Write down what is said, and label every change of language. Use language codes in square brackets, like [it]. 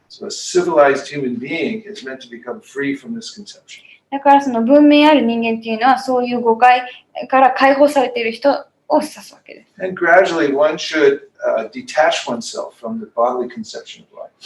[en] So a civilized human being is meant to become free from this conception. [ja] だからその文明ある人間というのはそういう誤解から解放されている人を指すわけです。 [en] And gradually one should detach oneself from the bodily conception of life.